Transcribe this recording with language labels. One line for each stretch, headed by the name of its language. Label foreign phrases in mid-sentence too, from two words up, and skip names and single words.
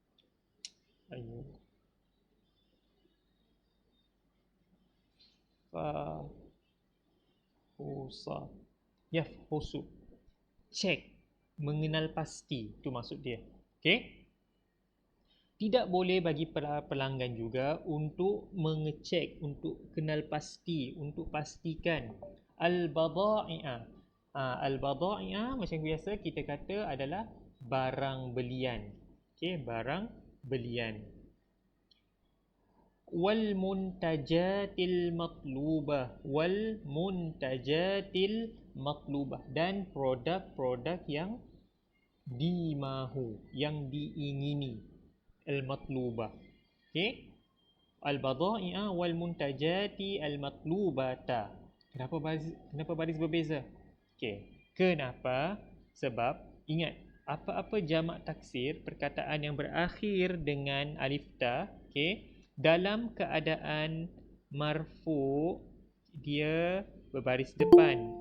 Arabic: فحص. يفحص.
Malay: Cek, mengenal pasti, itu maksud dia. Okey? Tidak boleh bagi pelanggan juga untuk mengecek, untuk kenal pasti, untuk pastikan al-badai'a. Al-badai'a macam biasa kita kata adalah barang belian. Okey, barang belian.
Arabic: والمنتجات المطلوبة، والمنتجات المطلوبة,
Malay: dan produk-produk yang dimahu, yang diingini.
Arabic: المطلوبة. Okey? البضائع والمنتجات المطلوبة.
Malay: Kenapa baris berbeza? Okey. Kenapa? Sebab ingat, apa-apa jamak taksir, perkataan yang berakhir dengan alif ta, okey, dalam keadaan marfu, dia berbaris depan.